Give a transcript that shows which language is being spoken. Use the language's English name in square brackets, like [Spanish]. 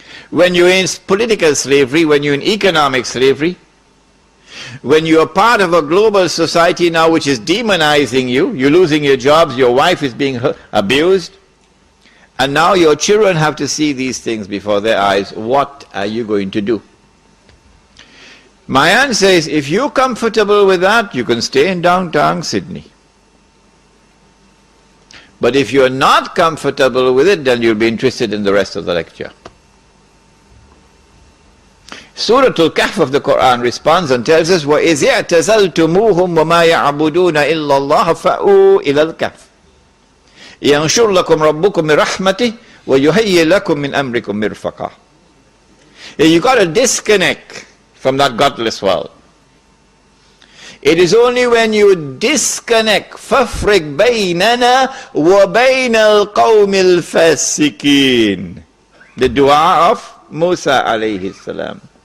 [English] When you're in political slavery, when you're in economic slavery, when you're part of a global society now which is demonizing you, you're losing your jobs, your wife is being abused, and now your children have to see these things before their eyes, what are you going to do? My answer is, if you're comfortable with that, you can stay in downtown Sydney. But if you're not comfortable with it, then you'll be interested in the rest of the lecture. Surah Al-Kahf of the Quran responds and tells us, [Arabic] وَإِذْ اعْتَزَلْتُمُوهُمْ وَمَا يَعْبُدُونَ إِلَّا اللَّهَ فَأْوُوا إِلَى الْكَهْفِ يَنْشُرْ لَكُمْ رَبُّكُمْ مِنْ رَحْمَتِهِ وَيُهَيِّئْ لَكُمْ مِنْ أَمْرِكُمْ مِرْفَقًا. [English] You got to disconnect from that godless world. It is only when you disconnect, [Arabic] فَافْرِقْ بَيْنَنَا وَبَيْنَ الْقَوْمِ الْفَاسِقِينَ, [English] the dua of Musa alayhi salam.